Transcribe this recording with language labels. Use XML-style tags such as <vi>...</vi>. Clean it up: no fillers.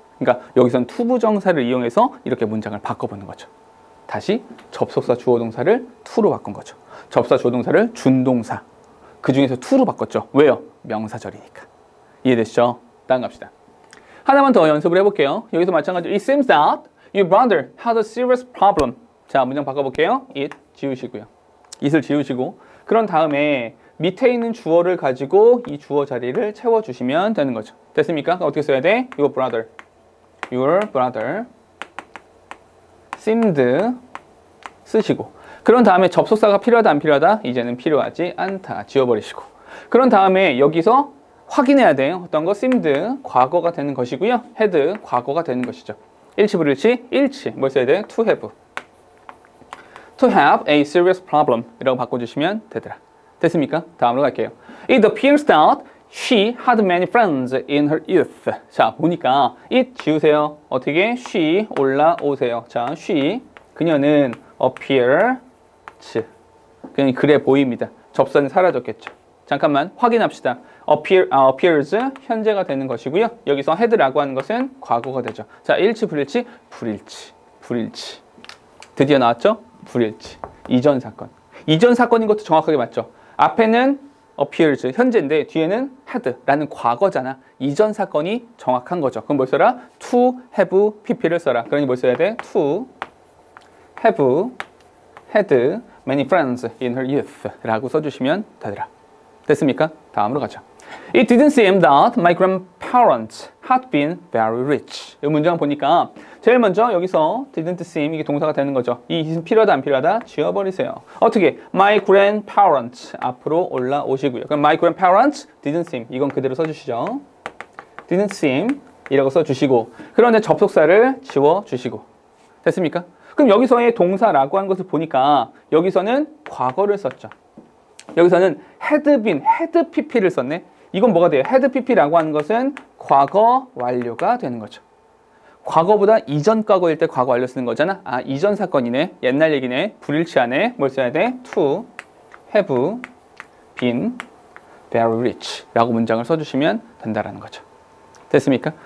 <ko>그러니까 여기선 투부정사를 이용해서 이렇게 문장을 바꿔보는 거죠. 다시 접속사 주어동사를 to로 바꾼 거죠. 접사 주어동사를 준동사. 그 중에서 to로 바꿨죠. 왜요? 명사절이니까. 이해되시죠? 다음 갑시다. 하나만 더 연습을 해볼게요. 여기서 마찬가지로</ko> <en>It seems that your brother had a serious problem.</en> <ko>자, 문장 바꿔볼게요. It 지우시고요. it을 지우시고 그런 다음에 밑에 있는 주어를 가지고 이 주어 자리를 채워주시면 되는 거죠. 됐습니까? 어떻게 써야 돼?</ko> <en>Your brother seemed</en> <ko>쓰시고 그런 다음에 접속사가 필요하다 안 필요하다? 이제는 필요하지 않다. 지워버리시고 그런 다음에 여기서 확인해야 돼요. 어떤 거? seemed 과거가 되는 것이고요. had 과거가 되는 것이죠. 일치 불일치? 일치. 뭘 써야 돼?</ko> <en>to have a serious problem</en> <ko>이라고 바꿔주시면 되더라. 됐습니까? 다음으로 갈게요.</ko> <en>It appears that she had many friends in her youth.</en> <ko>자, 보니까 it 지우세요. 어떻게? she 올라오세요. 자, she 그녀는 appears 그냥 그래 보입니다. 접선이 사라졌겠죠. 잠깐만 확인합시다. appears 현재가 되는 것이고요. 여기서 had라고 하는 것은 과거가 되죠. 자, 일치 불일치? 불일치. 드디어 나왔죠? 불일치. 이전 사건. 이전 사건인 것도 정확하게 맞죠? 앞에는 appears 현재인데 뒤에는 had라는 과거잖아. 이전 사건이 정확한 거죠. 그럼 뭘 써라? to have pp를 써라. 그러니 뭘 써야 돼?</ko> <en>to have had many friends in her youth</en> <ko>라고 써주시면 되더라. 됐습니까? 다음으로 가죠.</ko> <en>It didn't seem that my grandparents had been very rich.</en> <ko>이 문장 보니까 제일 먼저 여기서 didn't seem 이게 동사가 되는 거죠. 이 필요하다 안 필요하다 지워버리세요. 어떻게? My grandparents 앞으로 올라오시고요. 그럼</ko> <en>my grandparents didn't seem</en> <ko>이건 그대로 써주시죠. didn't seem 이라고 써주시고 그런데 접속사를 지워주시고 됐습니까? 그럼 여기서의 동사라고 한 것을 보니까 여기서는 과거를 썼죠. 여기서는 had been, had pp를 썼네. 이건 뭐가 돼요? had pp라고 하는 것은 과거 완료가 되는 거죠. 과거보다 이전 과거일 때 과거 완료 쓰는 거잖아. 아, 이전 사건이네. 옛날 얘기네. 불일치하네. 뭘 써야 돼?</ko> <en>to have been very rich</en> <ko>라고 문장을 써주시면 된다라는 거죠. 됐습니까?</ko>